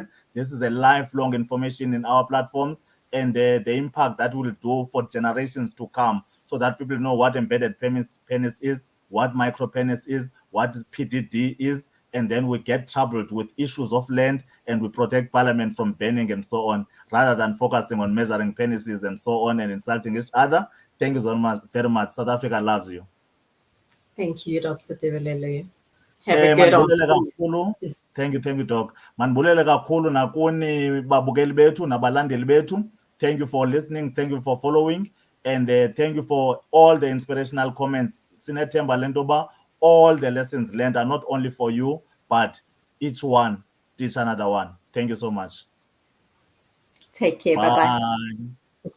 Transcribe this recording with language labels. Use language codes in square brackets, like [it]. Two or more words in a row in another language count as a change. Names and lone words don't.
[en] This is a lifelong information in our platforms, and the impact that will do for generations to come, so that people know what embedded penis is, what micropenis is, what PDD is, and then we get troubled with issues of land, and we protect parliament from banning and so on, rather than focusing on measuring penises and so on and insulting each other. Thank you so much, very much. South Africa loves you. Thank you, Dr. Tebelele. Have a good afternoon. Thank you, Doc. [xh] Manibulele kakhulu nakuni babukeli bethu nabalandeli bethu. [en] Thank you for listening. Thank you for following. And thank you for all the inspirational comments. [xh] Sinethemba lentoba, [en] all the lessons learned are not only for you, but each one teach another one. Thank you so much. Take care. Bye-bye. Bye.